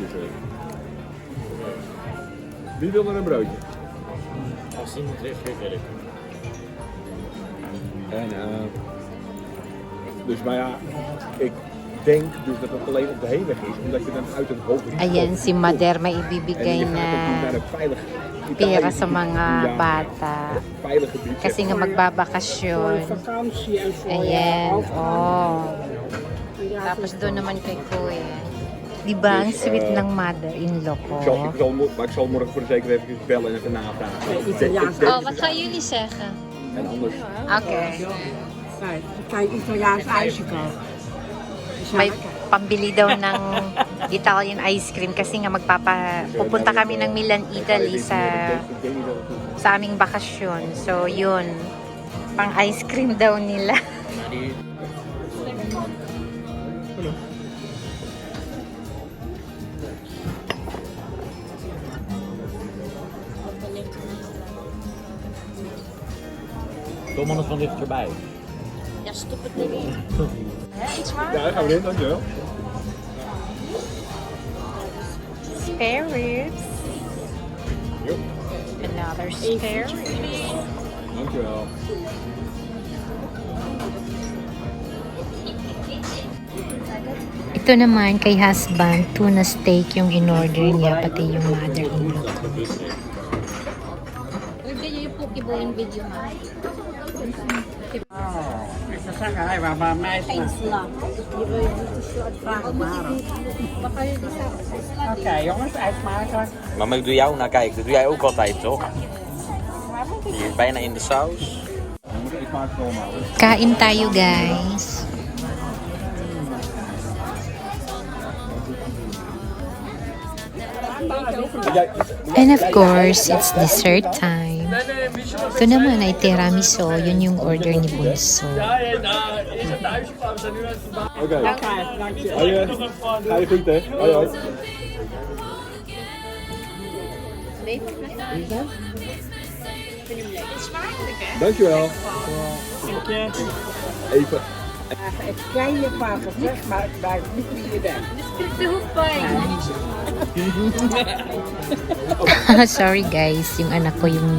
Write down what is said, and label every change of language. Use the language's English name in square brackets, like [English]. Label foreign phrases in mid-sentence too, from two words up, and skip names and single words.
[Dutch] Dus, wie wil er een broodje? Als iemand heeft, wil ik. En, dus maar ja, ik denk dus dat het alleen op de heenweg is, omdat je dan uit een hoog risico... [Filipino] Ayan, si Mader may [Dutch] En [Filipino] ibibigay [Dutch] je gaat natuurlijk naar [Filipino] na [Dutch] een veilig [Filipino] pera sa mga bata. [Dutch] Veilig gebied. [Filipino] Kasi nga [Dutch] Voor [Filipino] magbabakasyon. [Dutch] vakantie en voor [Filipino] Ayan, [Dutch] je oh. Ja, [Filipino] Tapos doon naman kay Kuya. Di ba? Ang [Dutch] Dus, [Filipino] sweet ng mother-in-law ko. [Dutch] Maar ik zal morgen voor de zekerheid even bellen en even navragen. Italiaans. Oh, wat gaan jullie zeggen? En anders. Okay. Kijk, dan kan je Italiaans ijsje kopen. Is [Filipino] May [Dutch] lekker. [Filipino] pambili daw ng [English] Italian ice cream [Filipino] kasi nga pupunta kami ng Milan, Italy sa aming bakasyon. So, yun. Pang [English] ice cream [Filipino] daw nila. [Dutch] Maar die... Kom anders van dichterbij. Ja, stop het erin. Iets maar. Ja, gaan we in, dankjewel. [English] Spare ribs. [Dutch] Jo, [English] Another spare rib. [Dutch] dankjewel. [Filipino] Ito naman kay husband, [English] tuna steak [Filipino] yung in-order niya, pati yung mother-in-law. Order niyo yung Pokibo in video, ma. [Dutch] Oh, ik zou zeggen, hij was bij mij. Oké, jongens, uitmaken. Maar ik doe jou naar kijken. Dat doe jij ook altijd, toch? Hier, bijna in de saus. Dan moet ik maar het houden. [Filipino] Kain tayo, guys. [English] And of course, it's dessert time. [Filipino] Ito naman ay tiramisu. Yun yung order ni Bunso. [Dutch] Oké. Kijk, dank je. Hoi, ga je goed, hè? Hoi, hoi. Dankjewel. Dank je. Even. Het kleine papeltjes, maar het blijft niet wie je bent. [English] Sorry guys, [Filipino] yung anak ko yung